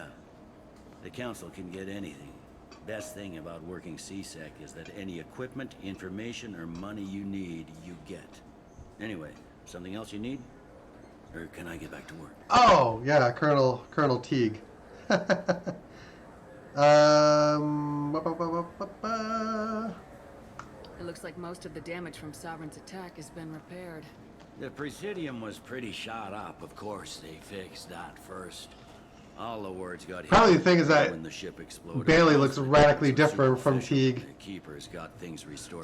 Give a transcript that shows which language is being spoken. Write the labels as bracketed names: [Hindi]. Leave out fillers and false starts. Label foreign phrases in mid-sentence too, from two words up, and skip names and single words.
[English] The Council can get anything. Best thing about working CSEC is that any equipment, information, or money you need, you get. Anyway, something else you need? Or can I get back to work? Oh, yeah, Colonel Teague. Ba, ba, ba, ba, ba, ba. It looks like most of the damage from Sovereign's attack has been repaired. The Presidium was pretty shot up. Of course, they fixed that first. All the wards got hit. Probably the thing is that when the ship exploded. Bailey looks radically different from Teague. The keepers got things restored.